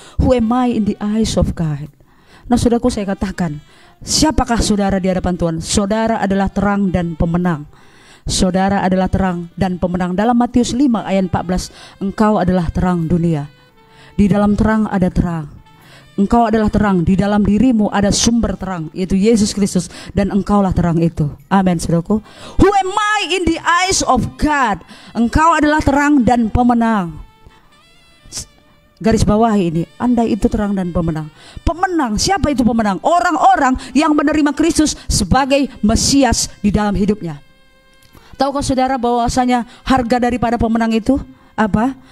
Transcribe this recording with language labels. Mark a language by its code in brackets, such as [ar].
[en] Who am I in the eyes of God? [id] Nah saudaraku, saya katakan, siapakah saudara di hadapan Tuhan? Saudara adalah terang dan pemenang. Saudara adalah terang dan pemenang. Dalam Matius 5 ayat 14, engkau adalah terang dunia. Di dalam terang ada terang. Engkau adalah terang, di dalam dirimu ada sumber terang, yaitu Yesus Kristus, dan engkaulah terang itu. Amin saudaraku. [en] Who am I in the eyes of God? [id] Engkau adalah terang dan pemenang. Garis bawah ini, Anda itu terang dan pemenang. Pemenang, siapa itu pemenang? Orang-orang yang menerima Kristus sebagai Mesias di dalam hidupnya. Tahukah saudara bahwasanya harga daripada pemenang itu apa?